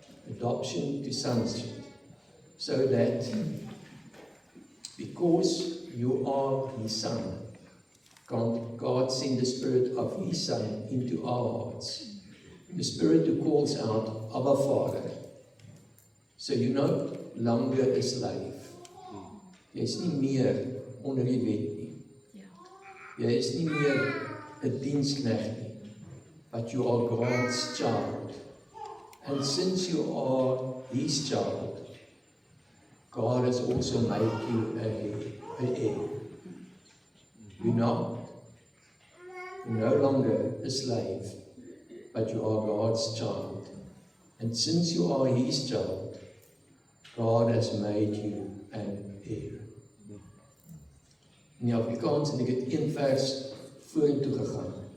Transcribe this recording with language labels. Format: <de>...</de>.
<en>Adoption to sonship. So that, because you are His Son, God sent the Spirit of His Son into our hearts. The Spirit who calls out, Abba Father. So you're no longer a slave.</en> <af>Jy is nie meer onder die wet nie. Jy is nie meer 'n diensknegt nie.</af> <en>But you are God's child. And since you are His child, God has also made you an heir. You're no longer a slave, but you are God's child. And since you are His child, God has made you an heir.</en> <af>In die Afrikaans en ek het een vers vorentoe gegaan.</af>